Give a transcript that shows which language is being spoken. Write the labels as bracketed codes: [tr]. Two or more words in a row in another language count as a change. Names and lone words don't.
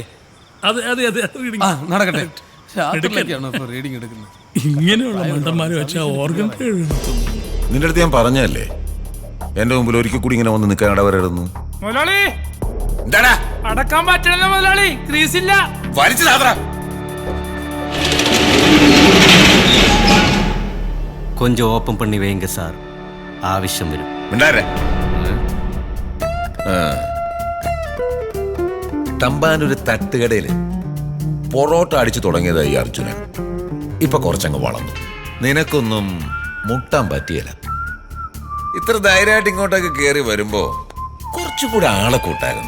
[ml] അതെ അതെ അതെ, നടക്കട്ടെ. റീഡിംഗ് എടുക്കുന്നത് ഇങ്ങനെയുള്ള മണ്ടന്മാര് വെച്ചാൽ ഓർഗൻ നിന്റെ അടുത്ത് ഞാൻ പറഞ്ഞല്ലേ എന്റെ മുമ്പിൽ ഒരിക്കൽ കൂടി ഇങ്ങനെ വന്ന് നിൽക്കാൻ ഇടവരരുന്നു. മുതലാളി എന്താടാ അടക്കാൻ പറ്റണല്ലോ മുതലാളി, ക്രീസില്ല. [ta] கொஞ்சம் ஓப்பன் பண்ணி வைங்க சார், [ml] ஆവശ്യം വരും. തമ്പാനൊരു തട്ടുകടയില് പൊറോട്ട അടിച്ചു തുടങ്ങിയതായി അർജുനൻ. ഇപ്പൊ കുറച്ചങ്ങ് വളർന്നു. നിനക്കൊന്നും മുട്ടാൻ പറ്റിയല്ല. ഇത്ര ധൈര്യമായിട്ട് ഇങ്ങോട്ടൊക്കെ കയറി വരുമ്പോ കുറച്ചുകൂടെ ആളെ കൂട്ടായിരുന്നു.